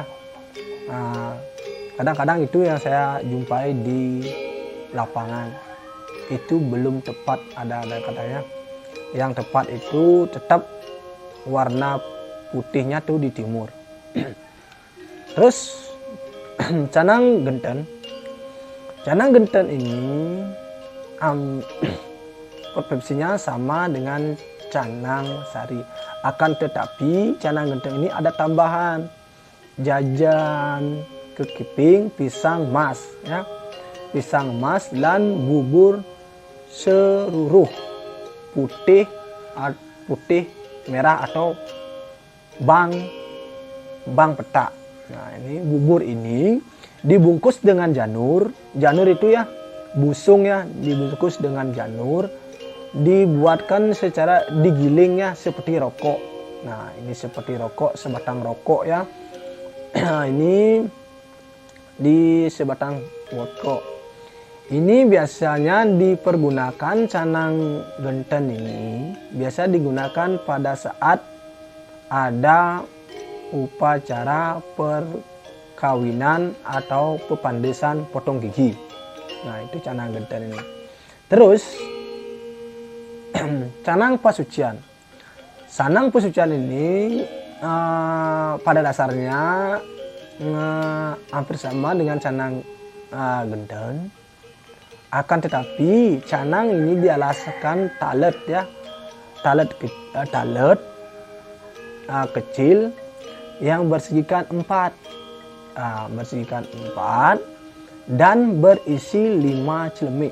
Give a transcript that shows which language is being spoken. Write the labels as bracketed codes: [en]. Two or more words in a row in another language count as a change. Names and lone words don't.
[id] Kadang-kadang itu yang saya jumpai di lapangan itu belum tepat, ada katanya. Yang tepat itu tetap warna putihnya tuh di timur. Terus canang genten ini persepsinya sama dengan canang sari. Akan tetapi canang genten ini ada tambahan jajan kekiping, pisang mas ya, pisang mas dan bubur seruruh putih merah atau [ban] bang petak. [id] Nah ini bubur ini dibungkus dengan janur itu ya, busung ya, dibungkus dengan janur, dibuatkan secara digiling ya, seperti rokok. Nah ini seperti rokok, sebatang rokok ya. Ini di sebatang rokok. Ini biasanya dipergunakan canang genten ini, biasa digunakan pada saat ada upacara perkawinan atau pepandesan potong gigi. Nah itu canang genten ini. Terus canang pasucian. Canang pasucian ini pada dasarnya hampir sama dengan canang genten. Akan tetapi canang ini dialaskan talet ya, talet kecil yang bersegikan 4, dan berisi 5 celemik.